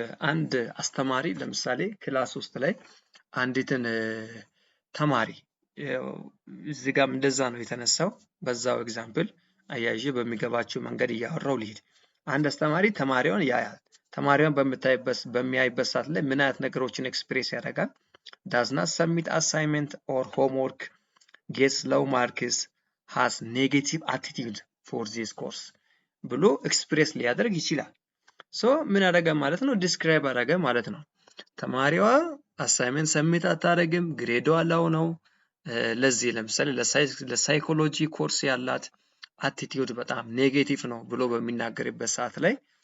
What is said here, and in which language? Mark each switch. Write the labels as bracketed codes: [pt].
[am] አንድ አስተማሪ ለምሳሌ ክላስ ውስጥ ላይ አንዲትን ተማሪ እዚህ ጋር እንደዛ ነው የተነሳው። በዛው ኤግዛምፕል አያይዤ በሚገባቸው መንገድ እያወራው ልሂድ። አንድ አስተማሪ ተማሪዋን ያያል። ተማሪዋን በሚያይበት ሰዓት ላይ ምን አይነት ነገሮችን ኤክስፕሬስ ያደርጋል? [en] does not submit assignment or homework, gets low marks, has negative attitude for this course [am] ብሎ ኤክስፕሬስ ሊያደርግ ይችላል። ሶ ምን አደረገ ማለት ነው? ዲስክራይብ አደረገ ማለት ነው። ተማሪዋ አሳይመንት ሰሚት አታደርግም፣ ግሬዷ ላው ነው። ለዚህ ለምሳሌ ለሳይኮሎጂ ኮርስ ያላት አቲቲዩድ በጣም ኔጌቲቭ ነው ብሎ በሚናገርበት ሰዓት ላይ